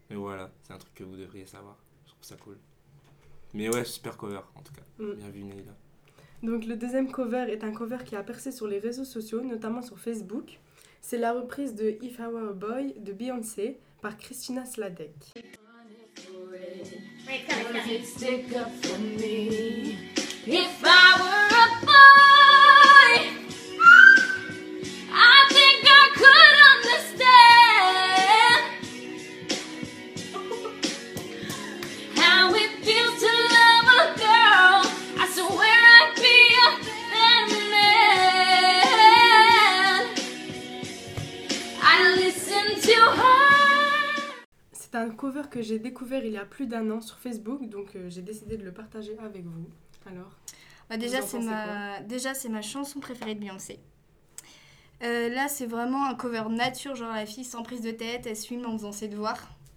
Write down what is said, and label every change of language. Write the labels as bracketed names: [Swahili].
[French] Mais voilà, c'est un truc que vous devriez savoir. Je trouve ça cool. Mais ouais, super cover en tout cas. Bien vu, Neila. Donc, le deuxième cover est un cover qui a percé sur les réseaux sociaux, notamment sur Facebook. C'est la reprise de If I Were a Boy de Beyoncé par Christina Sladek. [English] If I were a boy, I think I could understand how it feels to love a girl. I swear I'd be a better man. I listen to her. [French] C'est un cover que j'ai découvert il y a plus d'un an sur Facebook, donc j'ai décidé de le partager avec vous. Alors, bah déjà, c'est ma chanson préférée de Beyoncé. Là, c'est vraiment un cover nature, genre la fille sans prise de tête, elle swim en faisant ses devoirs.